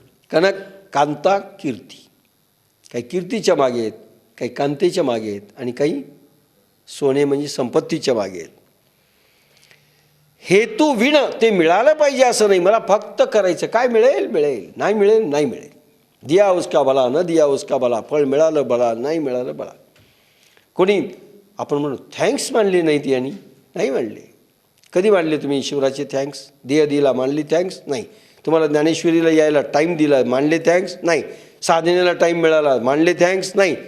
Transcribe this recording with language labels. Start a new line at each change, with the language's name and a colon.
Marathi: कनक, कांता, कीर्ती. काही कीर्तीच्या मागे आहेत, काही कांतेच्या मागे आहेत आणि काही सोने म्हणजे संपत्तीच्या मागे आहेत. हेतू विण ते मिळालं पाहिजे असं नाही, मला फक्त करायचं. काय मिळेल मिळेल, नाही मिळेल नाही मिळेल.
Hindi: दिया उसका भला, न दिया उसका भला.
Marathi: फळ मिळालं भला, नाही मिळालं भला. कोणी आपण म्हणू थँक्स मानले नाहीत यांनी, नाही मानले. कधी मानले तुम्ही ईश्वराचे थँक्स? दिला मानली थँक्स? नाही. तुम्हाला ज्ञानेश्वरीला यायला टाईम दिला, मानले थँक्स? नाही. साधनेला टाईम मिळाला, मानले थँक्स? नाही.